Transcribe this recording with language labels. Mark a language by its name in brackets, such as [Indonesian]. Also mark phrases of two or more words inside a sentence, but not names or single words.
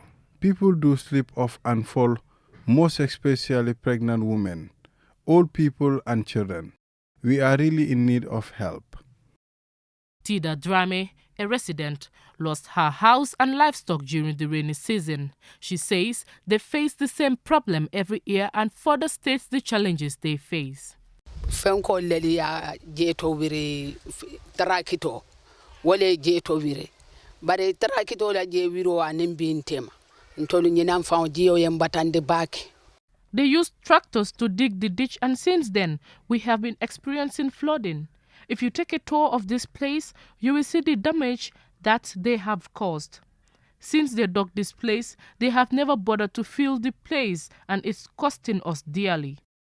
[English] People do slip off and fall, most especially pregnant women, old people and children. We are really in need of help. Tida Drame, a resident, lost her house and livestock during the rainy season. She says they face the same problem every year and further states the challenges they face. [Mandingo] Fenko leli ya jeto wiri tarakito wale jeto wiri bare tarakito la je wiro anembi ntema ntolu nyina mfa jiyo yembatande baki. [English] They used tractors to dig the ditch, and since then we have been experiencing flooding. If you take a tour of this place, you will see the damage that they have caused. Since they dug this place, they have never bothered to fill the place, and it's costing us dearly.